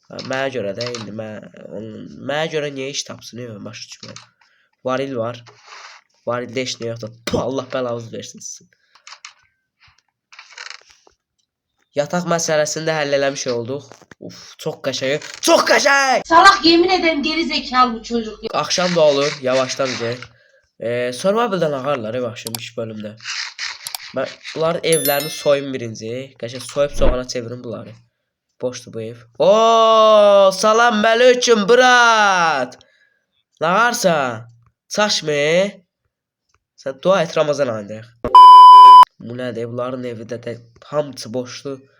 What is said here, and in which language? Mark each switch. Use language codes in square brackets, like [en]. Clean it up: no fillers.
[az] Mənə görə də indi mənə görə niyə iş tapsın, başa düşmürəm. Varil var. Varildə iş nə yoxdur. Allah bəlanızı versin sizin. Yataq məsələsində həll eləmiş olduq. Çox qəşəng. Çox qəşəng! [tr] Salak, yemin ederim geri zekalı bu çocuk. [az] Axşam da olur, yavaşdan gedək. Survival'dan ağarlar başlamış bölümdə. Mən bunların evlərini soyum birinci. Qəşəng soyub soğana çevirin bunları. Boşdur bu ev. Salam mələküm brat. Nə varsan? Çaşmı? Sən dua et, Ramazan ayındayıq. Bu nədir? Bunların evi də hamısı boşdur.